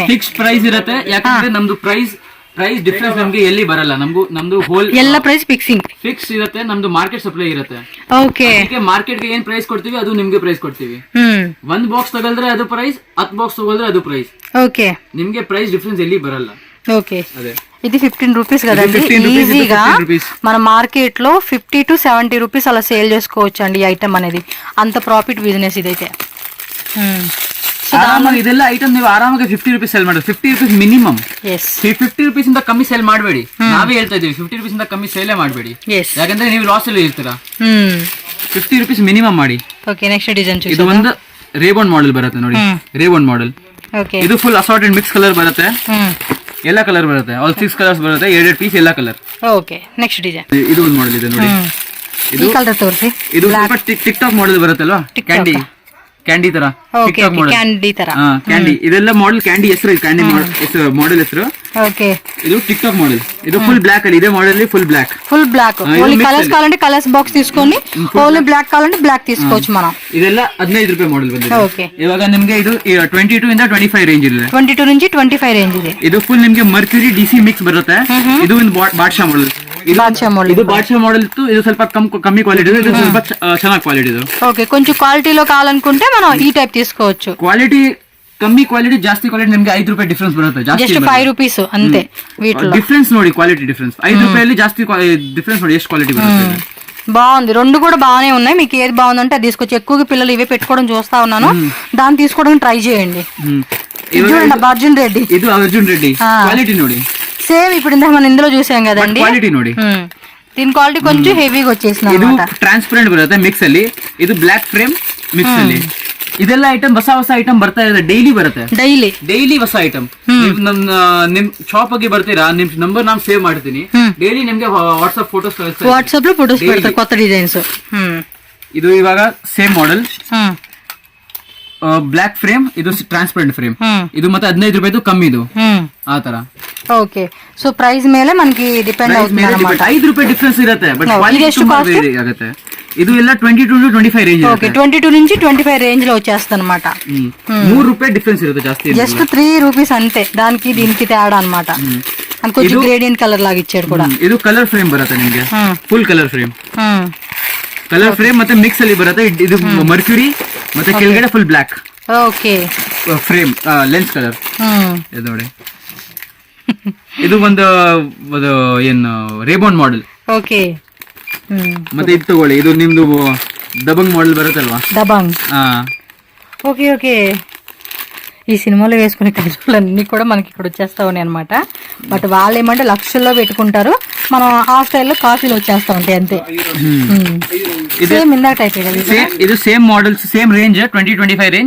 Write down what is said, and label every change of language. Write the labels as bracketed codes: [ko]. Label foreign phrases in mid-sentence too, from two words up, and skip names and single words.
[en] fix price [kn] ಇರುತ್ತೆ. ಯಾಕಂದ್ರೆ ನಮ್ದು [en] price difference [kn] ನಮ್ಗೆ ಎಲ್ಲಿ ಬರಲ್ಲ. ನಮ್ದು ಹೋಲ್ ಎಲ್ಲ [en] price fix [kn] ಇರುತ್ತೆ. ನಮ್ದು [en] market supply [kn] ಇರುತ್ತೆ. ಓಕೆ. ಮಾರ್ಕೆಟ್ ಗೆ ಏನ್ ಪ್ರೈಸ್ ಕೊಡ್ತೀವಿ ಅದು ನಿಮ್ಗೆ ಪ್ರೈಸ್ ಕೊಡ್ತೀವಿ. ಒಂದ್ ಬಾಕ್ಸ್ ತಗೊಳ್ದ್ರೆ ಅದು ಪ್ರೈಸ್, 10 ಬಾಕ್ಸ್ ತಗೊಳ್ದ್ರೆ ಅದು ಪ್ರೈಸ್. ಓಕೆ. ನಿಮ್ಗೆ [en] price difference [kn] ಎಲ್ಲಿ ಬರಲ್ಲ. [te] ఓకే. ఇది 15 రూపీస్ కదండి. ఈజీగా మన మార్కెట్ లో [en] 50 to 70 rupees [te] అలా సేల్ చేసుకోవచ్చు అండి ఈ ఐటమ్ అనేది. అంత [en] profit business [te] ఇదైతే. [kn] ಇದೆಲ್ಲ ಐಟಮ್ ನೀವು ಆರಾಮಾಗಿ [en] 50 rupees sell [kn] ಮಾಡಿ. [en] 50 rupees minimum. [kn] 50 ರೂಪೀಸ್ ಇಂದ ಕಮ್ಮಿ ಸೇಲ್ ಮಾಡಬೇಡಿ. ನಾವೇ ಹೇಳ್ತಾ ಇದೀವಿ 50 ರೂಪೀಸ್ ಇಂದ ಕಮ್ಮಿ ಸೇಲೇ ಮಾಡಬೇಡಿ. ಯಾಕಂದ್ರೆ ನೀವು ಲಾಸ್ ಅಲ್ಲಿ ಇರ್ತೀರಾ. [en] 50 rupees minimum [kn] ಮಾಡಿ. [en] okay. next design [kn] ಇದು ಒಂದು ರೇಬಾನ್ ಮಾಡೆಲ್ ಬರುತ್ತೆ ನೋಡಿ. ರೇಬಾನ್ ಮಾಡೆಲ್. ಓಕೆ. ಇದು [en] full assorted mix color [kn] ಬರುತ್ತೆ. ಎಲ್ಲ ಕಲರ್ ಬರುತ್ತೆ. [en] all 6 colors [kn] ಬರುತ್ತೆ. 2 ಪೀಸ್ ಎಲ್ಲ ಕಲರ್. [en] okay. next design. [kn] ಇದು ಒಂದು ಮಾಡೆಲ್ ಇದೆ ನೋಡಿ. ಇದು ಕಲರ್ ತೋರಿಸಿ. ಇದು ಸ್ವಲ್ಪ ಟಿಕ್ ಟಾಕ್ ಮಾಡೆಲ್ ಬರುತ್ತಲ್ವಾ, ಕ್ಯಾಂಡಿ ತರ. ಕ್ಯಾಂಡಿ ಇದೆಲ್ಲ ಮಾಡೆಲ್. ಕ್ಯಾಂಡಿ ಹೆಸರು, ಕ್ಯಾಂಡಿ ಮಾಡೆಲ್ ಹೆಸರು. [te] ఓకే. [kn] ಇದು ಟಿಕ್ ಟಾಕ್ ಮಾಡೆಲ್. ಇದು [en] full black [kn] ಅಲ್ಲಿ ಇದೆ ಮಾಡೆಲ್. [en] full black. only colors [te] కావాలంటే [en] colors box [te] తీసుకోండి. [en] only black [te] కావాలంటే బ్లాక్ తీసుకోవచ్చు మనం. [kn] ಇದೆಲ್ಲ 15 ರೂಪಾಯಿ ಮಾಡೆಲ್ ಬಂದಿದೆ. [te] ఓకే. [kn] ಇವಾಗ ನಿಮಗೆ ಇದು 22 ಇಂದ 25 ರೇಂಜ್ ಇದೆ. 22 నుంచి 25 ರೇಂಜ್ ಇದೆ. ಇದು ಫುಲ್ ನಿಮಗೆ [en] mercury DC mix [kn] ಬರುತ್ತೆ. ಇದು ಒಂದು ಬಾದ್ಶಾ ಮಾಡೆಲ್. ಬಾದ್ಶಾ model. ಇದು ಬಾದ್ಶಾ ಮಾಡೆಲ್ ಇತ್ತು, ಇದು ಸ್ವಲ್ಪ ಕಮ್ಮಿ ಕ್ವಾಲಿಟಿ ಇದು ಸ್ವಲ್ಪ ಚೆನ್ನಾಗಿ ಕ್ವಾಲಿಟಿ ಇದು. [te] ఓకే, కొంచెం క్వాలిటీలో కావాలనుకుంటే మనం ఈ టైప్ తీసుకోవచ్చు. [kn] ಕ್ವಾಲಿಟಿ ಕಮ್ಮಿ ಕ್ವಾಲಿಟಿ ಜಾಸ್ತಿ ಕ್ವಾಲಿಟಿ ನಿಮ್ಗೆ 5 ರೂಪಾಯಿ ಡಿಫ್ರೆನ್ಸ್ ಬರುತ್ತೆ. [te] జస్ట్ [kn] ಜಾಸ್ತಿ [te] 5 రూపీస్ అంతే వీటిలో. [kn] ಡಿಫ್ರೆನ್ಸ್ ನೋಡಿ, ಕ್ವಾಲಿಟಿ ಡಿಫ್ರೆನ್ಸ್ 5 ರೂಪಾಯಲ್ಲಿ ಜಾಸ್ತಿ ಡಿಫ್ರೆನ್ಸ್ ನೋಡಿ ಎಷ್ಟು ಕ್ವಾಲಿಟಿ ಬರುತ್ತೆ. [te] బాగుంది, రెండు కూడా బాగానే ఉన్నాయి. మీకు ఏది బాగుందంటే అది తీసుకొచ్చి, ఎక్కువగా పిల్లలు ఇవే పెట్టుకోవడం చూస్తా ఉన్నాను, దాన్ని తీసుకోవడానికి ట్రై చేయండి. చూడండి అర్జున్ రెడ్డి, [kn] ಇದು ಅರ್ಜುನ್ ರೆಡ್ಡಿ ಕ್ವಾಲಿಟಿ ನೋಡಿ, [te] సేమ్ ఇప్పుడు ఇందాక మనం ఇందులో చూసాం కదండి, [kn] ಕ್ವಾಲಿಟಿ ನೋಡಿ. [te] దీని క్వాలిటీ కొంచెం హెవీగా వచ్చేసింది. [kn] ಇದು ಟ್ರಾನ್ಸ್ಪರೆಂಟ್ ಬರುತ್ತೆ ಮಿಕ್ಸ್ ಅಲ್ಲಿ, ಇದು [en] black frame mix [kn] ಅಲ್ಲಿ. ಇದೆಲ್ಲ ಐಟಮ್ ಹೊಸ ಹೊಸ ಐಟಮ್ ಬರ್ತಾ ಇದೆ, ಡೈಲಿ ಬರುತ್ತೆ, ಡೈಲಿ ಹೊಸ ಐಟಮ್. ನಿಮ್ ಶಾಪ್ ಆಗಿ ಬರ್ತೀರಾ, ನಿಮ್ ನಂಬರ್ ನಾನು ಸೇವ್ ಮಾಡ್ತೀನಿ, ಡೈಲಿ ನಿಮ್ಗೆ ವಾಟ್ಸ್ಆಪ್ ಫೋಟೋಸ್ ಕಳಿಸ್ತೀನಿ, [te] ವಾಟ್ಸ್ಆಪ್ లో ಫೋಟೋಸ್ పెడతా కొత్త డిజైన్స్. [kn] ಇದು ಇವಾಗ ಸೇಮ್ ಮಾಡೆಲ್, [en] black frame, [kn] ಇದು [en] transparent frame, [kn] ಇದು ಮತ್ತೆ 15 ರೂಪಾಯಿದು ಕಮ್ಮಿ ಇದು ಆ ತರ. [en] okay, so price [te] ಮೇಲೆ మనకి ಡಿಪೆಂಡ್ అవుతుంది ಅన్నమాట. [kn] 5 ರೂಪಾಯಿ ಡಿಫರೆನ್ಸ್ ಇರುತ್ತೆ, [en] but quality [kn] ತುಂಬಾ ವೇರಿ ಆಗುತ್ತೆ. ಇದು ಎಲ್ಲ [en] 22 to 25 range. [te] ఓకే, 22 నుంచి 25 రేంజ్ లో వచ్చేస్తుంది అన్నమాట. [kn] 3 ರೂಪಾಯಿ ಡಿಫరెನ್ಸ್ ఇರುತ್ತೆ ಜಾಸ್ತಿ, [te] జస్ట్ 3 రూపీస్ అంతే, దానికి దీనికి తేడా అన్నమాట. అది కొంచెం [en] gradient color [te] లాగా ఇచ్చాడు కూడా. [kn] ಇದು [en] color frame [kn] ಬರುತ್ತೆ ನಿಮಗೆ, [en] full color frame. color frame [kn] ಮತ್ತೆ ಮಿಕ್ಸ್ ಅಲ್ಲಿ ಬರುತ್ತೆ. ಇದು ಮರ್ಕ್ಯೂರಿ ಮತ್ತೆ ಕೆಳಗಡೆ [en] full black. [kn] ಓಕೆ, [en] frame lens color [kn] ಇದು ನೋಡಿ. ಇದು ಒಂದು ಏನು ರೇಬಾನ್ ಮಾಡೆಲ್. ಓಕೆ, ಮತ್ತೆ ಇದು ತಗೊಳ್ಳಿ, ಇದು ನಿಮ್ದು ದಬಂಗ್ ಮಾಡೆಲ್ ಬರುತ್ತಲ್ವಾ, [te] దబంగ్. ఓకే ఓకే, ఈ సినిమాలో వేసుకునే కజోలన్నీ కూడా మనకి ఇక్కడ వచ్చేస్తా ఉన్నాయి అనమాట. బట్ వాళ్ళు ఏమంటే లక్షల్లో పెట్టుకుంటారు, మనం ఆ స్టైల్లో కాఫీలు వచ్చేస్తా ఉంటాయి అంతే. సేమ్ ఇందాక టైప్ ಇದು [en] same models, same range 20-25 range.